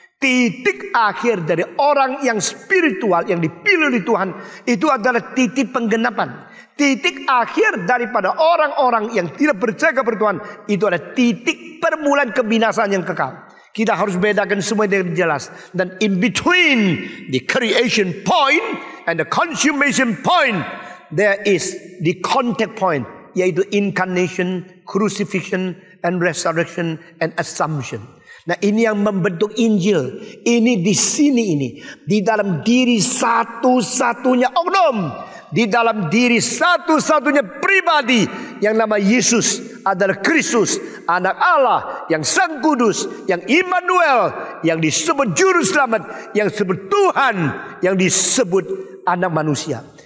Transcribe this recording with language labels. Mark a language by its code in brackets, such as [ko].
[id] Titik akhir dari orang yang spiritual yang dipilih oleh Tuhan itu adalah titik penggenapan. Titik akhir daripada orang-orang yang tidak percaya kepada Tuhan itu adalah titik permulaan kebinasaan yang kekal. Kita harus bedakan semua dengan jelas. Dan [en] in between the creation point and the consummation point, there is the contact point, [id] yaitu [en] incarnation, crucifixion, and resurrection, and assumption. [id] Nah, ini yang membentuk Injil. Ini di sini ini. Di dalam diri satu-satunya oknum. Di dalam diri satu-satunya pribadi yang nama Yesus adalah Kristus, anak Allah yang Sang Kudus, yang Immanuel, yang disebut Juru Selamat, yang disebut Tuhan, yang disebut anak manusia.